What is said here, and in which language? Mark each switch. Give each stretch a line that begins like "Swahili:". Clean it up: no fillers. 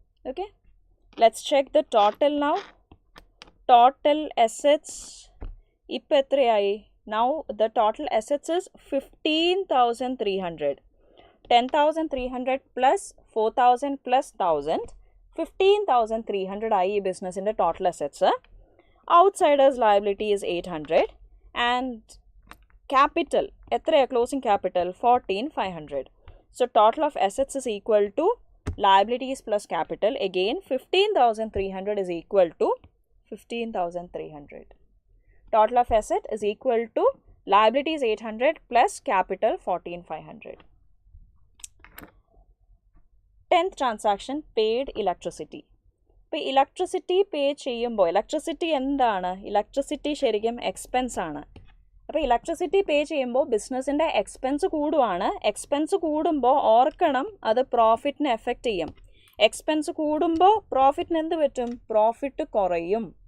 English: Okay, let's check the total now.
Malayalam: Total assets ഇപ്പോൾ എത്രയായി?
English: Now the total assets is 15,300.
Malayalam: 10,300 plus 4,000 plus 1,000, 15,300 ആയി ഈ ബിസിനസ്സിൻ്റെ total assets.
English: outsiders liability is 800 and capital
Malayalam: എത്രയാണ്?
English: Closing capital 14,500. So total of assets is equal to liabilities plus capital. Again 15,300 is equal to 15,300. Total of asset is equal to liabilities 800 plus capital 14,500. 10th transaction, paid electricity.
Malayalam: ഇപ്പോൾ electricity പേ ചെയ്യുമ്പോൾ, electricity എന്താണ്? Electricity ശരിക്കും expense ആണ്. അപ്പോൾ electricity പേ ചെയ്യുമ്പോൾ ബിസിനസ്സിൻ്റെ expense കൂടുവാണ്. Expense കൂടുമ്പോൾ ഓർക്കണം അത് പ്രോഫിറ്റിനെ എഫക്റ്റ് ചെയ്യും. എക്സ്പെൻസ് കൂടുമ്പോൾ പ്രോഫിറ്റിന് എന്ത് പറ്റും? പ്രോഫിറ്റ് കുറയും.